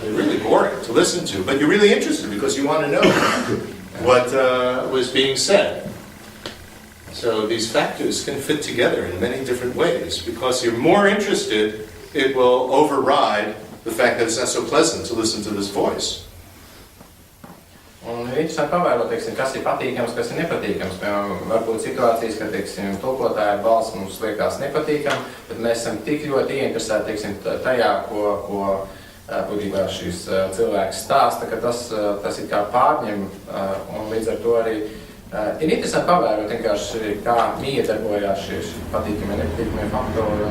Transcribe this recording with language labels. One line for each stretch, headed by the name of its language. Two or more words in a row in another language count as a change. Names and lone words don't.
English: They're really boring to listen to. But you're really interested because you want to know what was being said. So these factors can fit together in many different ways. Because you're more interested, it will override the fact that it's not so pleasant to listen to this voice.
Latvian: Un ir interesanti pavērot, teiksim, kas ir patīkams, kas ir nepatīkams. Piemēram, varbūt situācijas, ka, teiksim, tulkotāja balss mums liekas nepatīkam, bet mēs esam tik ļoti ieinteresēti, teiksim, tajā, ko būtībā šīs cilvēks stāsta, ka tas ir kā pārņem, un līdz ar to arī ir interesanti pavērot vienkārši, kā iedarbojās šīs patīkamie, nepatīkamie faktori.